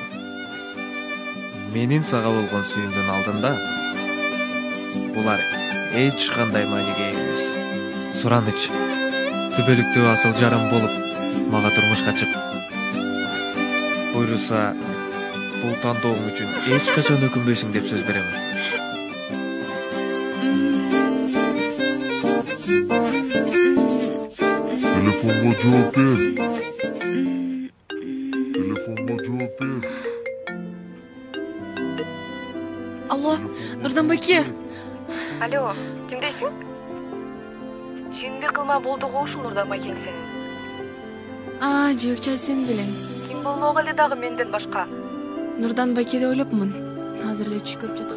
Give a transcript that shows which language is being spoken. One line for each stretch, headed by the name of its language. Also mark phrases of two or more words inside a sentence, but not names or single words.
Kyrgyz: Менин сага болгон сүйүүмдүн алдында булар эч кандай мааниге ээ эмес. Сураныч, түбөлүктүү асыл жарым болуп мага турмушка чык. Буйруса, бул тандоом үчүн эч качан өкүнбөйсүң деп сөз беремин.
Turkish: Telefonla cevap ver. Telefonla cevap ver.
Kyrgyz: Алло, Нурдан байке. Алло, кимдейсиң? Жинди кылма болдугу ушул Нурдан байкең сенин. Жөөк чай сен белең. Ким болмок эле дагы менден башка? Нурдан байке деп ойлопмун. Азыр эле түш көрүп жаткам.